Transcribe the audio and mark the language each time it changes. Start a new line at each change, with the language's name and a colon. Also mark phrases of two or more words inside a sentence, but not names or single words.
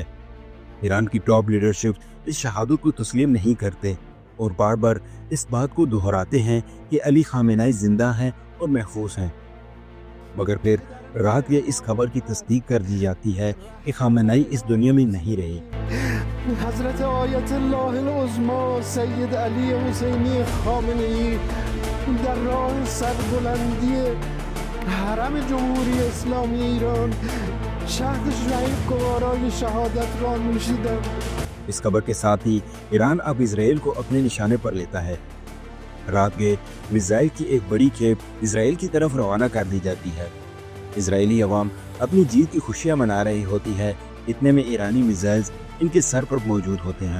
Urdu: ایران کی
English: top leadership
Urdu: اس شہادت کو تسلیم نہیں کرتے اور بار بار اس بات کو دہراتے ہیں کہ علی خامنہ ای زندہ ہیں اور محفوظ ہیں، مگر پھر رات یہ اس خبر کی تصدیق کر دی جاتی ہے کہ خامنہ ای اس دنیا میں نہیں رہے.
Persian: हज़रत आयतुल्लाह अल-उज़्मा सैयद अली हुसैनी खामेनी در راه سربلندی حرم جمهوری اسلامی ایران شهد شعیب گوارای شهادت را نوشیدم.
Urdu: اس خبر کے ساتھ ہی ایران اب اسرائیل کو اپنے نشانے پر لیتا ہے. رات کے میزائل کی ایک بڑی کھیپ اسرائیل کی طرف روانہ کر دی جاتی ہے. اسرائیلی عوام اپنی جیت کی خوشیاں منا رہی ہوتی ہے. اتنے میں ایرانی میزائلز ان کے سر پر موجود ہوتے ہیں.